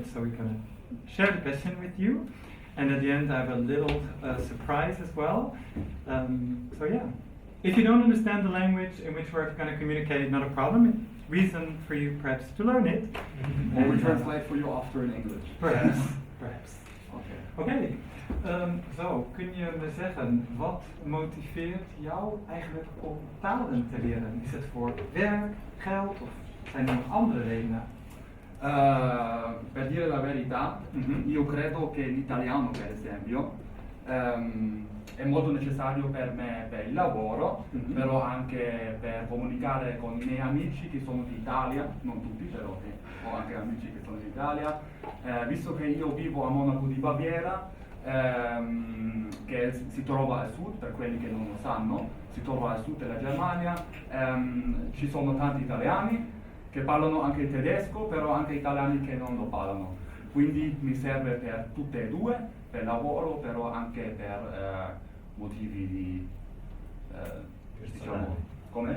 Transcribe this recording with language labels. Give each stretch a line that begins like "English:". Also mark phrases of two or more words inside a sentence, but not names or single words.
English: So we're going to share the passion with you. And at the end, I have a little surprise as well. So yeah, if you don't understand the language in which we're going to communicate, not a problem. Reason for you perhaps to learn it. Or we translate for you after in English. Perhaps. Perhaps. Okay.
Dutch: Zo, kun je me zeggen, wat motiveert jou eigenlijk om talen te leren? Is het voor werk, geld of zijn er nog andere redenen?
Italian: Per dire la verità, io credo che l'italiano, per esempio, è molto necessario per me per il lavoro, però anche per comunicare con i miei amici che sono d'Italia, non tutti però ho anche amici che sono d'Italia, visto che io vivo a Monaco di Baviera, che si trova al sud, per quelli che non lo sanno, si trova al sud della Germania, ci sono tanti italiani che parlano anche il tedesco, però anche italiani che non lo parlano, quindi mi serve per tutte e due, per lavoro, però anche per motivi di diciamo, come?